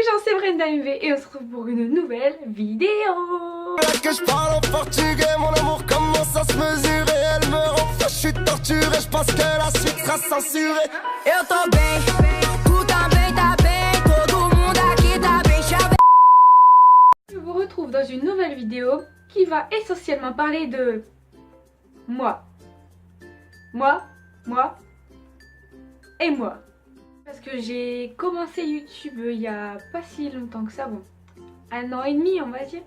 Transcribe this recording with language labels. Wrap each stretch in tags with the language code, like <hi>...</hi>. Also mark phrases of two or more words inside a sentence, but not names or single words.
<fr>c'est Brenda MV et on se retrouve pour une nouvelle vidéo. Que je parle en portugais, mon amour commence à se mesurer. Elle me rend fou, je suis torturé, je pense que la suite sera censurée.</fr> <pt>Eu tô bem, tu também tá bem, todo mundo aqui tá bem chave.</pt> <fr>Je vous retrouve dans une nouvelle vidéo qui va essentiellement parler de moi. Moi et moi. Parce que j'ai commencé YouTube il y a pas si longtemps que ça, bon, 1 an et demi on va dire.</fr>